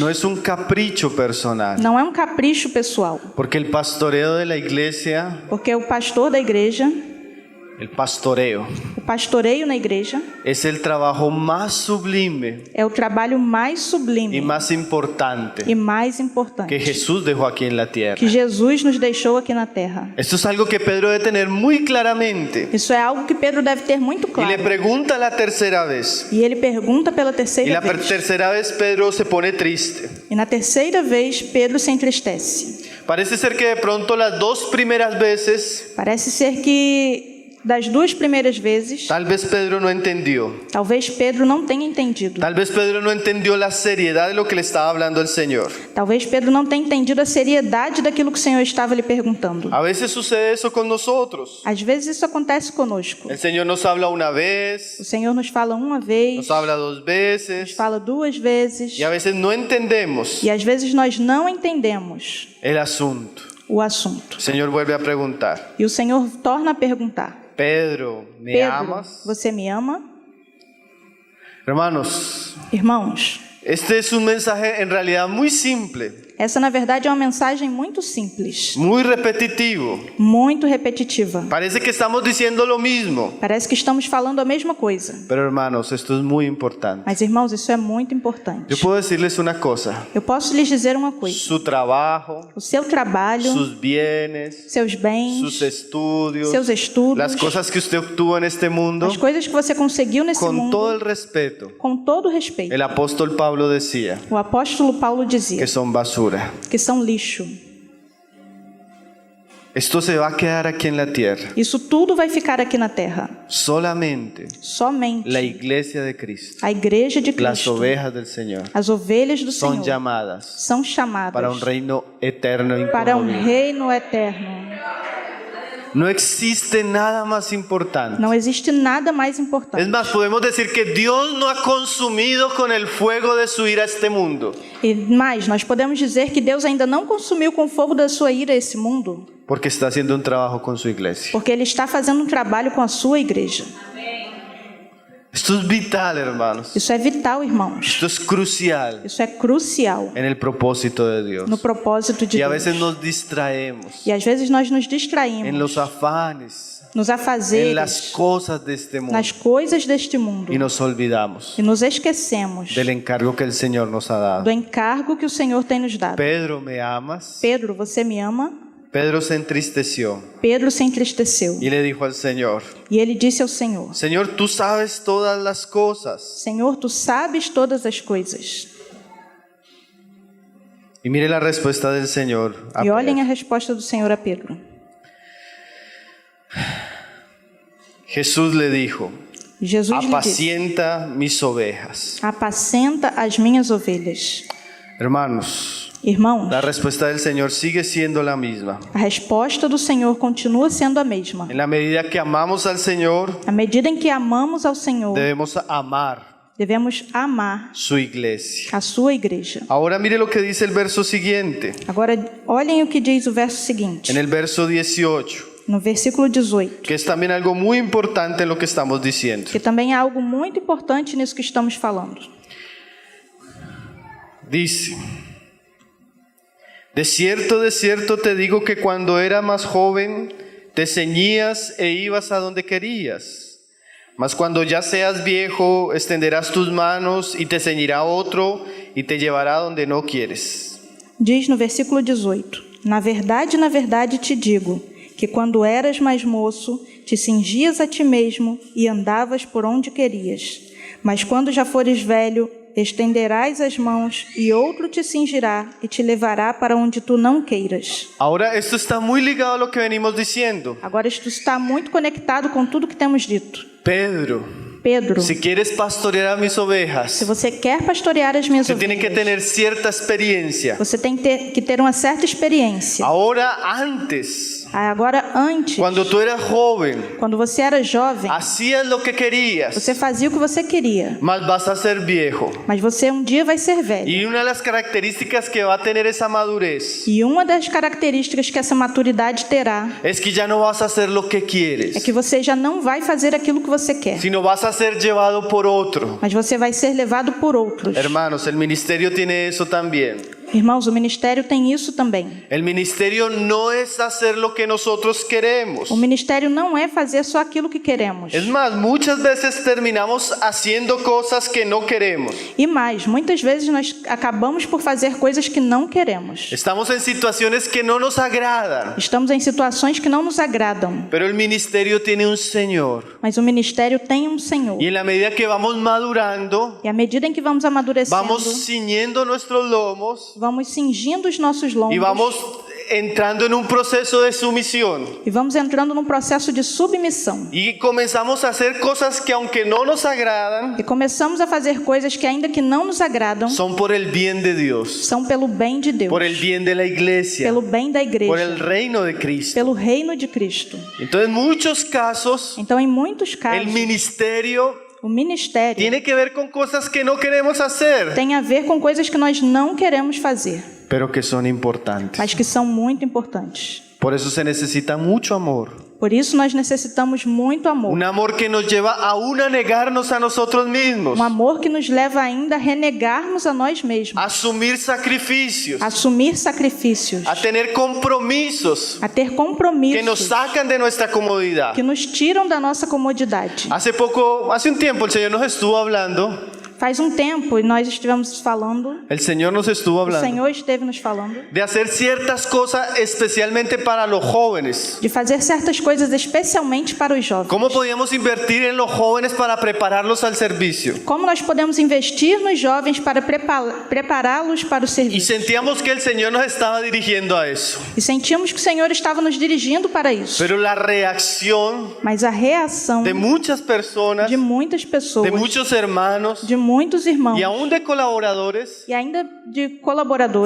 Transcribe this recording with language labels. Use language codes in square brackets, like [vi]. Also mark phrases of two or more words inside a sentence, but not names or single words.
[es] no es un capricho personal, [pt] não é um capricho pessoal, [es] porque el pastoreo de la iglesia, [pt] porque o pastor da igreja, [es] el pastoreo, [pt] o pastoreio na igreja, [es] es el trabajo más sublime [pt] é o trabalho mais [es] y [pt] sublime [es] más importante [pt] e mais [es] que [pt] importante [es] Jesús dejó aquí en la tierra. [pt] que Jesus nos deixou aqui na terra. [es] Esto es algo que Pedro debe tener muy claramente. [pt] Isso é algo que Pedro deve ter muito [es] Y le [pt] claro. [es] pregunta la tercera vez. [pt] E ele pergunta pela [es] Y [pt] terceira [es] la [pt] vez. [es] tercera vez Pedro se pone triste. [pt] E na terceira vez, Pedro se entristece. [es] Parece ser que de pronto las dos primeras veces [pt] Parece ser que das 2 primeiras vezes, [es] tal vez Pedro no entendió. [pt] talvez Pedro não tenha entendido. [es] Tal vez Pedro no entendió la seriedad de lo que le estaba hablando el Señor. [pt] Talvez Pedro não tenha entendido a seriedade daquilo que o Senhor estava lhe perguntando. [es] A veces sucede eso con nosotros. [pt] Às vezes isso acontece conosco. [es] El Señor nos habla una vez, [pt] O Senhor nos fala uma vez, [es] nos habla 2 [pt] nos [es] veces, [pt] fala 2 vezes, [es] y a veces no entendemos [pt] e às vezes nós não entendemos [es] el asunto. [pt] o assunto. [es] El Señor vuelve a preguntar: [pt] E o Senhor torna a perguntar: [es] Pedro, ¿me [pt] Pedro, [es] amas? [pt] você me ama? [es] Hermanos, [pt] Irmãos, [es] este es un mensaje en realidad muy simple, [pt] essa na verdade é uma mensagem muito simples, [es] muy repetitivo. [pt] muito repetitiva. [es] Parece que estamos diciendo lo mismo, [pt] Parece que estamos falando a mesma coisa. [es] pero hermanos, esto es muy importante. [pt] Mas, irmãos, isso é muito importante. [es] Yo puedo decirles una cosa: [pt] Eu posso lhes dizer uma coisa. [es] su trabajo, [pt] O seu trabalho, [es] sus bienes, [pt] seus bens, [es] sus estudios, [pt] seus estudos, [es] las cosas que usted obtuvo en este mundo, [pt] as coisas que você conseguiu nesse [es] con todo [pt] mundo, [es] el respeto, [pt] com todo respeito. [es] el apóstol Pablo decía [pt] O apóstolo Paulo dizia [es] que son basura. [pt] que são lixo. [es] Esto se va a quedar aquí en la tierra. [pt] Isso tudo vai ficar aqui na terra. [es] Solamente [pt] Somente [es] la iglesia de Cristo, [pt] a igreja de [es] las [pt] Cristo, [es] ovejas del Señor, [pt] as ovelhas do [es] son [pt] Senhor, [es] llamadas [pt] são chamadas [es] para un reino eterno e [pt] para um [es] incorruptible. [pt] reino eterno. [es] No existe nada más importante. [pt] Não existe nada mais [es] Es [pt] importante. [es] más, podemos decir que Dios no ha consumido con el fuego de su ira este mundo, [pt] E mais, nós podemos dizer que Deus ainda não consumiu com o fogo da sua ira esse mundo, [es] porque está haciendo un trabajo con su iglesia. [pt] porque Ele está fazendo um trabalho com a sua igreja. [es] Esto es vital, hermanos. [pt] Isso é vital, irmãos. [es] Esto es crucial [pt] Isso é crucial [es] en el propósito de Dios. [pt] no propósito de [es] Y a [pt] Deus. [es] veces nos distraemos [pt] E às vezes nós nos [es] en [pt] distraímos [es] los afanes, [pt] nos [es] en [pt] afazeres, [es] las cosas de este mundo, [pt] nas coisas deste mundo [es] y nos olvidamos [pt] e nos esquecemos [es] del encargo que el Señor nos ha dado. [pt] do encargo que o Senhor tem nos dado. [es] Pedro, ¿me amas? [pt] Pedro, você me ama? [es] Pedro se entristeció [pt] Pedro se entristeceu [es] y le dijo al Señor: [pt] e ele disse ao Senhor: [es] Señor, tú sabes todas las cosas. [pt] Senhor, tu sabes todas as coisas. [es] Y mire la respuesta del Señor a [pt] E olhem [es] Pedro. [pt] a resposta do Senhor a Pedro. [es] Jesús le dijo: [pt] Jesus lhe disse: [es] apacienta mis ovejas. [pt] apacenta as minhas ovelhas. [es] Hermanos, [pt] Irmãos, [es] la respuesta del Señor sigue siendo la misma. [pt] a resposta do Senhor continua sendo a mesma. [es] En la medida que amamos al Señor, [pt] À medida em que amamos ao Senhor, [es] debemos amar [pt] devemos amar [es] su iglesia. [pt] a sua igreja. [es] Ahora mire lo que dice el verso siguiente. [pt] Agora, olhem o que diz o verso seguinte, [es] En el verso 18, [pt] no versículo 18, [es] que es también algo muy importante en lo que estamos diciendo. [pt] que também é algo muito importante nisso que estamos falando. [es] Dice: de cierto te digo que cuando era más joven te ceñías e ibas a donde querías. Mas cuando ya seas viejo, extenderás tus manos y te ceñirá otro y te llevará donde no quieres. [pt] Diz no versículo 18, na verdade te digo, que quando eras mais moço, te cingias a ti mesmo e andavas por onde querias. Mas quando já fores velho, estenderás as mãos e outro te cingirá e te levará para onde tu não queiras. [es] Ahora, esto está muy ligado a lo que venimos diciendo. [pt] Agora, isto está muito conectado com tudo que temos dito. [es] Pedro, si quieres pastorear a mis [pt] se [es] ovejas, [pt] você quer pastorear as minhas [es] usted tiene que [pt] ovelhas, [es] tener cierta experiencia. [pt] você tem que ter uma certa experiência. [es] Ahora, antes, [pt] Agora, antes, [es] cuando tú eras joven, [pt] quando você era jovem, [es] hacías lo que querías, [pt] você fazia o que você queria. [es] mas vas a ser viejo. [pt] Mas você um dia vai ser velho. [es] Y una de las características que va a tener esa madurez [pt] E uma das características que essa maturidade terá [es] es que ya no vas a hacer lo que [pt] é [es] quieres, [pt] que você já não vai fazer aquilo que você quer, [es] sino vas a ser llevado por otro. [pt] mas você vai ser levado por outros. [es] Hermanos, el ministerio tiene eso también. [pt] Irmãos, o ministério tem isso também. [es] El ministerio no es hacer lo que nosotros queremos. [pt] O ministério não é fazer só aquilo que queremos. [es] Es más, muchas veces terminamos haciendo cosas que no queremos. [pt] E mais, muitas vezes nós acabamos por fazer coisas que não queremos. [es] Estamos en situaciones que no nos agradan. [pt] Estamos em situações que não nos agradam. [es] Pero el ministerio tiene un Señor. [pt] Mas o ministério tem um Senhor. [es] Y en la medida que vamos madurando, [pt] E à medida em que vamos amadurecendo, [es] vamos ciñendo nuestros lomos [pt] vamos cingindo os nossos [es] y [pt] lombos [es] vamos entrando en un proceso de sumisión. [pt] E vamos entrando num processo de submissão. [es] Y comenzamos a hacer cosas que aunque no nos agradan, [pt] E começamos a fazer coisas que, ainda que não nos agradam, [es] son por el bien de Dios, [pt] são pelo bem de Deus, [es] por el bien de la iglesia, [pt] pelo bem da igreja, [es] por el reino de Cristo. [pt] pelo reino de Cristo. [es] Entonces, en muchos casos, [pt] Então, em muitos [es] el [pt] casos, [es] ministerio [pt] o ministério [es] tiene que ver con cosas que no queremos hacer, [pt] tem a ver com coisas que nós não queremos fazer, [es] pero que son importantes. [pt] mas que são muito importantes. [es] Por eso se necesita mucho amor. [pt] Por isso nós necessitamos muito amor. [es] Un amor que nos lleva aún a negarnos a nosotros mismos, [pt] Um amor que nos leva ainda a renegarmos a nós mesmos, [es] a asumir sacrificios, [pt] a assumir sacrifícios, [es] a tener compromisos [pt] a ter [es] que nos [pt] compromissos [es] sacan de nuestra comodidad. [pt] que nos tiram da nossa comodidade. [es] Hace un tiempo el Señor nos estuvo hablando, [pt] Faz um tempo, e nós estivemos falando, [es] el Señor nos estuvo [pt] o [es] hablando [pt] Senhor esteve nos falando, [es] de hacer ciertas cosas especialmente para los jóvenes. [pt] de fazer certas coisas especialmente para os jovens. [es] ¿Cómo podíamos invertir en los jóvenes para prepararlos al servicio? [pt] Como nós podemos investir nos jovens para prepará-los para o [es] Y [pt] serviço. [es] sentíamos que el Señor nos estaba dirigiendo a eso. [pt] E sentimos que o Senhor estava nos dirigindo para isso. [es] Pero la reacción [pt] Mas a reação [es] de muchas personas, [pt] de muitas pessoas, [es] de muchos hermanos [pt] de muitos irmãos [es] y aún de colaboradores [pt] e ainda de colaboradores